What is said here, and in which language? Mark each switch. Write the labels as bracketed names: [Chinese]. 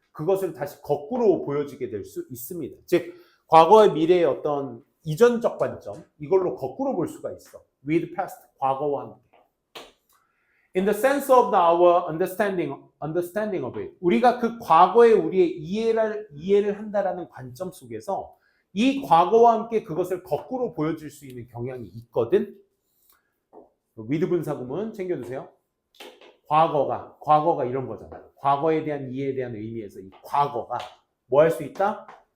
[Korean] 그것을 다시 거꾸로 보여지게 될 수 있습니다. 즉 과거의 미래의 어떤 이전적 관점 이걸로 거꾸로 볼 수가 있어. [English] with past [Korean] 과거와 함께. [English] In the sense of our understanding of it. [Korean] 우리가 그 과거에 우리의 이해를 한다라는 관점 속에서 이 과거와 함께 그것을 거꾸로 보여줄 수 있는 경향이 있거든. with 분사구문 챙겨두세요. 과거가 이런 거잖아요. 과거에 대한 이해에 대한 의미에서 이 과거가 뭐 할 수 있다?